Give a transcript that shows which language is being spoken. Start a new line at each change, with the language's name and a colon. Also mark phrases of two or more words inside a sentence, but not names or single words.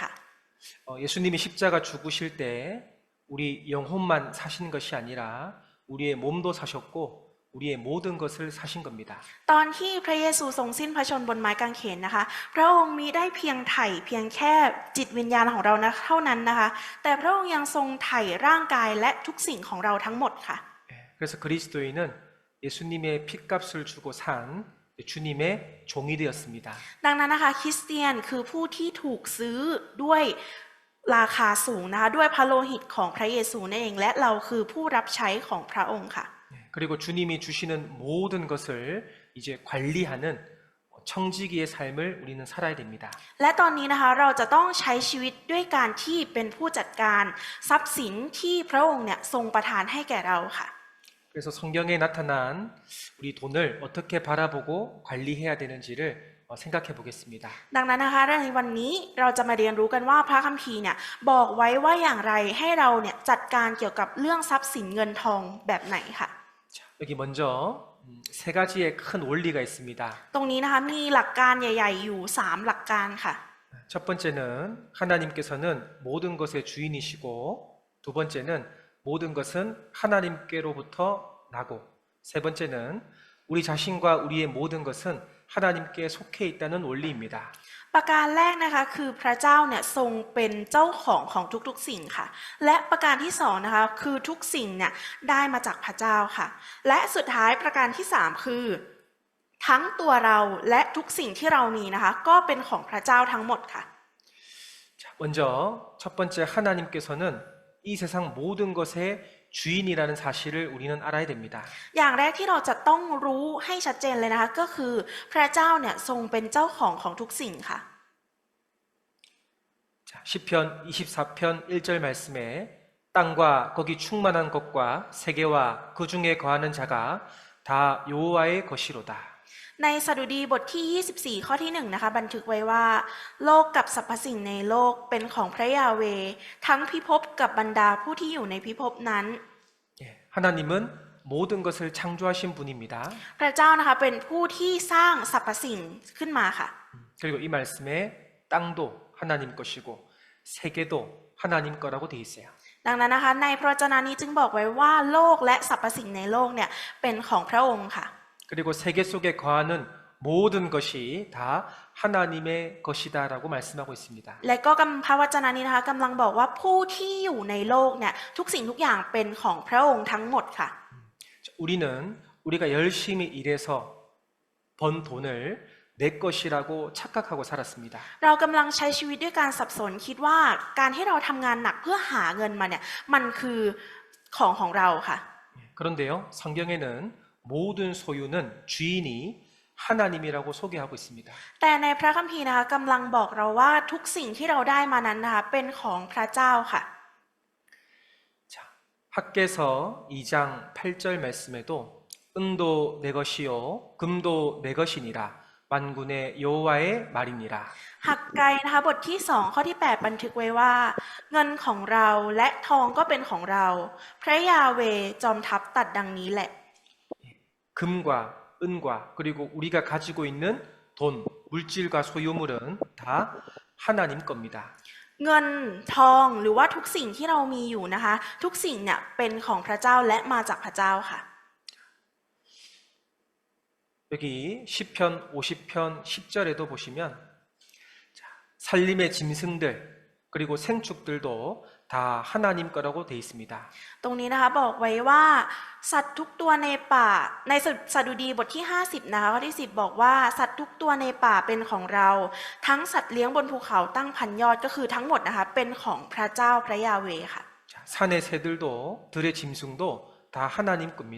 Korean: 예수님이 십자가 죽으실 때 우리 영혼만 사신 것이 아니라 우리의 몸도 사셨고 우리의 모든 것을 사신 겁니다.
Thai: ตอนที่พระเยซูทรงสิ้นพระชนม์บนไม้กางเขนนะคะพระองค์มิได้เพียงไถ่เพียงแค่จิตวิญญาณของเรานะเท่านั้นนะคะแต่พระองค์ยังทรงไถ่ร่างกายและทุกสิ่งของเราทั้งหมดค่ะ
Korean: 그래서 그리스도인은 예수님의 핏값을 주고 산 주님의 종이 되었습니다.
Thai: ดังนั้นนะคะคริสเตียนคือผู้ที่ถูกซื้อด้วยราคาสูงนะคะด้วยพระโลหิตของพระเยซูนั่นเองและเราคือผู้รับใช้ของพระองค์ค่ะ
Korean: 그리고 주님이 주시는 모든 것을 이제 관리하는 청지기의 삶을 우리는 살아야 됩니다.
Thai: และตอนนี้นะคะเราจะต้องใช้ชีวิตด้วยการที่เป็นผู้จัดการทรัพย์สินที่พระองค์เนี่ยทรงประทานให้แก่เราค่ะ
Korean: 그래서 성경에 나타난 우리 돈을 어떻게 바라보고 관리해야 되는지를 생각해 보겠습니다.
Thai: ดังนั้นนะคะในวันนี้เราจะมาเรียนรู้กันว่าพระคัมภีร์เนี่ยบอกไว้ว่าอย่างไรให้เราเนี่ยจัดการเกี่ยวกับเรื่องทรัพย์สินเงินทองแบบไหนค่ะ
Korean: 자, 여기 먼저 세 가지의 큰 원리가 있습니다.
Thai: ตรงนี้นะคะมีหลักการใหญ่ๆอยู่3หลักการค่ะ
Korean: 첫 번째는 하나님께서는 모든 것의 주인이시고 두 번째는 모든 것은 하나님께로부터 나고 세 번째는 우리 자신과 우리의 모든 것은 하나님께 속해 있다는 원리입니다.
Thai: ประการแรกนะคะคือพระเจ้าเนี่ยทรงเป็นเจ้าของทุกๆสิ่งค่ะและประการที่สองนะคะคือทุกสิ่งเนี่ยได้มาจากพระเจ้าค่ะและสุดท้ายประการที่สามคือทั้งตัวเราและทุกสิ่งที่เรามีนะคะก็เป็นของพระเจ้าทั้งหมดค่ะ
Korean: 자, 먼저 첫 번째 하나님께서는 이 세상 모든 것의 주인이라는 사실을 우리는 알아야 됩니다.
Thai: อย่างแรกที่เราจะต้องรู้ให้ชัดเจนเลยนะคะก็คือพระเจ้าเนี่ยทรงเป็นเจ้าของทุกสิ่งค่ะ
Korean: 자, 시편 24편 1절 말씀에 땅과 거기 충만한 것과 세계와 그 중에 거하는 자가 다 여호와의 것이로다.
Thai: ในสดุดีบทที่ 24 ข้อที่1นะคะบันทึกไว้ว่าโลกกับสรรพสิ่งในโลกเป็นของพระยาเวห์ทั้งพิภพกับบรรดาผู้ที่อยู่ในพิภพนั้น
Korean: 예, 하나님은 모든 것을 창조하신 분입니다.
Thai: พระเจ้านะคะเป็นผู้ที่สร้างสรรพสิ่งขึ้นมาค่ะ
Korean: 그리고 이 말씀에 땅도 하나님 것이고 세계도 하나님 거라고 돼 있어요.
Thai: ดังนั้นนะคะในพระวจนะนี้จึงบอกไว้ว่าโลกและสรรพสิ่งในโลกเนี่ยเป็นของพระองค์ค่ะ
Korean: 그리고 세계 속에 거하는 모든 것이 다 하나님의 것이다라고 말씀하고 있습니다.
Thai: และก็พระวจนะนี้นะคะกำลังบอกว่าผู้ที่อยู่ในโลกเนี่ยทุกสิ่งทุกอย่างเป็นของพระองค์ทั้งหมดค่ะ
Korean: 우리가 열심히 일해서 번 돈을 내 것이라고 착각하고 살았습니다.
Thai: เรากำลังใช้ชีวิตด้วยการสับสนคิดว่าการที่เราทำงานหนักเพื่อหาเงินมาเนี่ยมันคือของเราค่ะ
Korean: 그런데요, 성경에는 모든 소유는 주인이 하나님이라고 소개하고 있습니다.
Thai: แต่ในพระคัมภีร์นะคะกำลังบอกเราว่าทุกสิ่งที่เราได้มานั้นนะคะเป็นของพระเจ้าค่ะ
Korean: 자, 학개서 2장 8절 말씀에도 은도 내 것이요 금도 내 것이니라 만군의 여호와의 말이니라.
Thai: หักไกนะคะบทที่2ข้อที่8บันทึกไว้ว่าเงินของเราและทองก็เป็นของเราพระยาเวห์จอมทัพตัดดังนี้แหละ
Korean: 금과 은과 그리고 우리가 가지고 있는 돈, 물질과 소유물은 다 하나님 겁니다.
Thai: เงินทองหรือว่าทุกสิ่งที่เรามีอยู่นะคะทุกสิ่งเนี่ยเป็นของพระเจ้าและมาจากพระเจ้าค่ะ
Korean: 여기 시편 50편 10절에도 보시면 자, 살림의 짐승들 그리고 생축들도 다 하나님 거라고 돼 있습니다.
Thai: ตรงนี้นะคะบอกไว้ว่าสัตว์ทุกตัวในป่าในสดุดีบทที่50นะคะข้อที่10บอกว่าสัตว์ทุกตัวในป่าเป็นของเราทั้งสัตว์เลี้ยงบนภูเขาตั้งพันยอดก็คือทั้งหมดนะคะเป็นของพระเจ้าพระยาเวห์ค่ะ
Korean: 자, 산의 새들도 들의 짐승도 다 하나님 겁니다.